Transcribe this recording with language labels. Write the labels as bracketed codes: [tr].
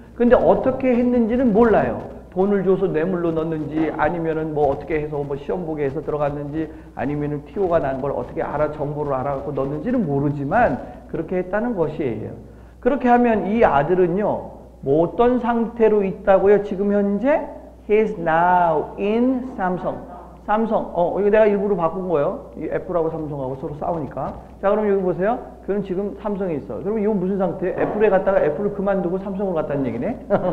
[ko] 근데 어떻게 했는지는 몰라요. 돈을 줘서 뇌물로 넣는지 아니면은 뭐 어떻게 해서 뭐 시험 보게 해서 들어갔는지 아니면은 TO가 난 걸 어떻게 정보를 알아갖고 넣는지는 모르지만 그렇게 했다는 것이에요. 그렇게 하면 이 아들은요, 뭐 어떤 상태로 있다고요? 지금 현재 [en] he is now in 삼성. [ko] 이거 내가 일부러 바꾼 거예요. 이 애플하고 삼성하고 서로 싸우니까. 자, 그럼 여기 보세요. 그럼 지금 삼성에 있어. 그럼 이건 무슨 상태예요? 애플에 갔다가 애플을 그만두고 삼성으로 갔다는 얘기네.